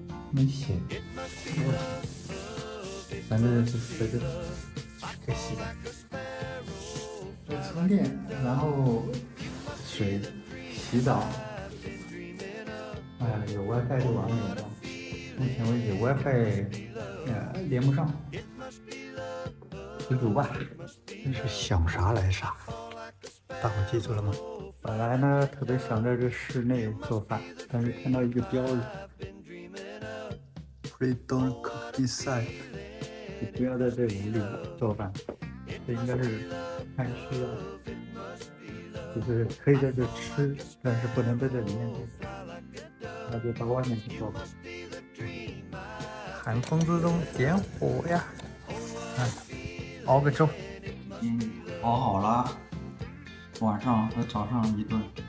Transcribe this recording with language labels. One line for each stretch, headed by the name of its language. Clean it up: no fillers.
Chinese: 没写，反正是随着可以洗澡，这充电，然后水洗澡，哎呀，有 WiFi 就完美了。目前为止 WiFi 连不上，知足吧，真是想啥来啥。大伙记住了吗？本来呢特别想在这室内做饭，但是看到一个标语。
English: Please don't cook inside。
Chinese: 你不要在这屋里做饭，这应该是看需要，就是可以在这吃，但是不能在这里面做，那就到外面去做吧。寒风之中点火呀！熬个粥，熬好了，晚上和早上一顿。